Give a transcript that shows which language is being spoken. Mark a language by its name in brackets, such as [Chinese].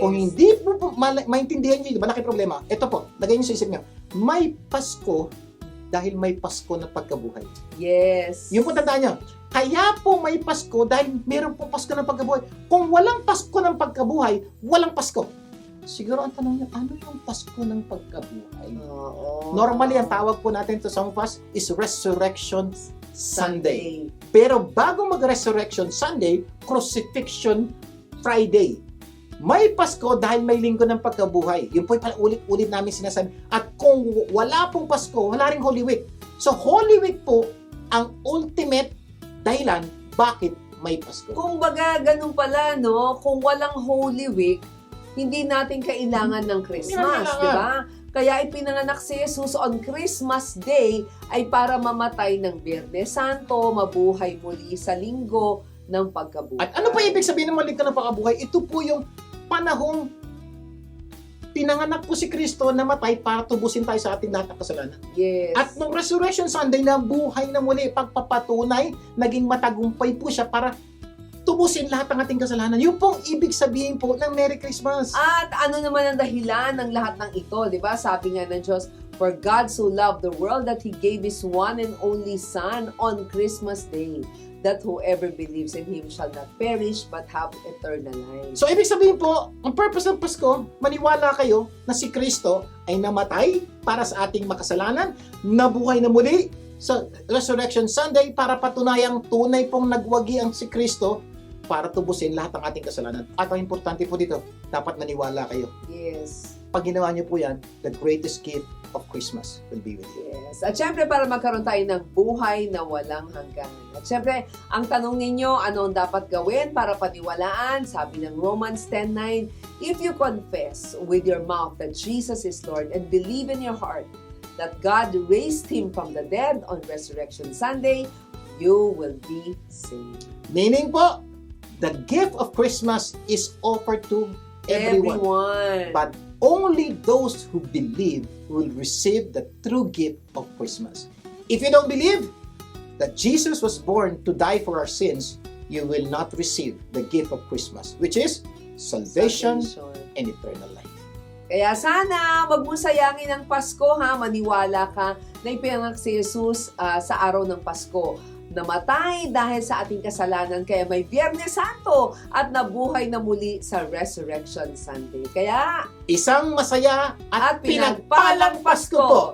[Filipino] kung hindi po maintindihan nyo, malaki problema. Ito po, lagay nyo sa isip nyo, may Pasko dahil may Pasko na pagkabuhay. Yes. Yung po tandaan nyo, kaya po may Pasko dahil meron po Pasko ng pagkabuhay. Kung walang Pasko ng pagkabuhay, walang Pasko. Siguro ang tanong nyo, ano yung Pasko ng pagkabuhay? Oo. [English] Normally, [Filipino] ang tawag po natin [English] to some of us is Resurrection Sunday. [Filipino] Pero bago mag-Resurrection Sunday, Crucifixion Friday. May Pasko dahil may linggo ng pagkabuhay. Yun po yung ulit-ulit namin sinasabi. At kung wala pong Pasko, wala ring Holy Week. So Holy Week po ang ultimate dahilan bakit may Pasko. Kung baga, ganun pala, no? Kung walang Holy Week, hindi natin kailangan ng Christmas, Hindi di kailangan. ba? Kaya ipinanganak si Jesus on Christmas Day ay para mamatay ng Biyernes Santo, mabuhay muli sa linggo ng pagkabuhay. At ano pa ibig sabihin ng maligtan ng pagkabuhay? Ito po yung panahong pinanganak po si Kristo na matay para tubusin tayo sa ating lahat ng kasalanan. Yes. At nung Resurrection Sunday na buhay na muli, pagpapatunay, naging matagumpay po siya para tubusin lahat ng ating kasalanan. Yung pong ibig sabihin po ng Merry Christmas. At ano naman ang dahilan ng lahat ng ito, di ba? Sabi nga ng Diyos, [English] for God so loved the world that He gave His one and only Son on Christmas Day, that whoever believes in Him shall not perish but have eternal life. [Filipino] So, ibig sabihin po, ang purpose ng Pasko, maniwala kayo na si Kristo ay namatay para sa ating makasalanan, nabuhay na muli sa Resurrection Sunday para patunayang tunay pong nagwagi ang si Kristo para tubusin lahat ng ating kasalanan. At ang importante po dito, dapat maniwala kayo. Yes. Pag ginawa niyo po yan, [English] the greatest gift of Christmas will be with you. Yes. [Filipino] At syempre, para magkaroon tayo ng buhay na walang hanggan. At syempre, ang tanong ninyo, ano ang dapat gawin para paniwalaan? Sabi ng [English] Romans 10:9, if you confess with your mouth that Jesus is Lord and believe in your heart that God raised Him from the dead on Resurrection Sunday, you will be saved. Meaning po, the gift of Christmas is offered to everyone. But only those who believe will receive the true gift of Christmas. If you don't believe that Jesus was born to die for our sins, you will not receive the gift of Christmas, which is salvation and eternal life. [Filipino] Kaya sana, wag mo sayangin ang Pasko, ha? Maniwala ka na ipinanganak si Jesus sa araw ng Pasko. Namatay dahil sa ating kasalanan, kaya may Biyernes Santo at nabuhay na muli sa Resurrection Sunday. Kaya, Isang masaya at pinagpalang Pasko po